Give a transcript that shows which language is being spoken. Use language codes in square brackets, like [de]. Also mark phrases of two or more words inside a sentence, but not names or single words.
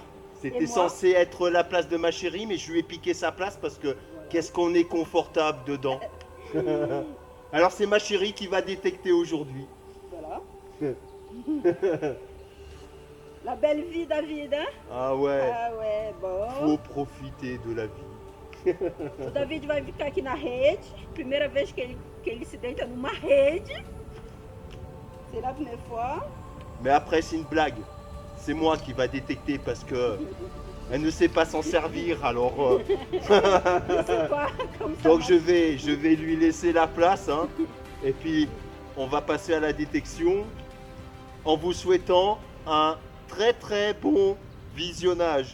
[fr] C'était censé être la place de ma chérie, mais je lui ai piqué sa place parce que qu'est-ce qu'on est confortable dedans. Alors c'est ma chérie qui va détecter aujourd'hui. Voilà. La belle vie, David, hein? Ah ouais. Ah ouais, bon. Faut profiter de la vie. [pt] O David vai ficar aqui na rede. Primeira vez que ele se deita numa rede. [fr] C'est la première fois. Mais après c'est une blague. C'est moi qui va détecter parce que elle ne sait pas s'en servir. Alors donc je vais lui laisser la place, hein. Et puis on va passer à la détection en vous souhaitant un très bon visionnage.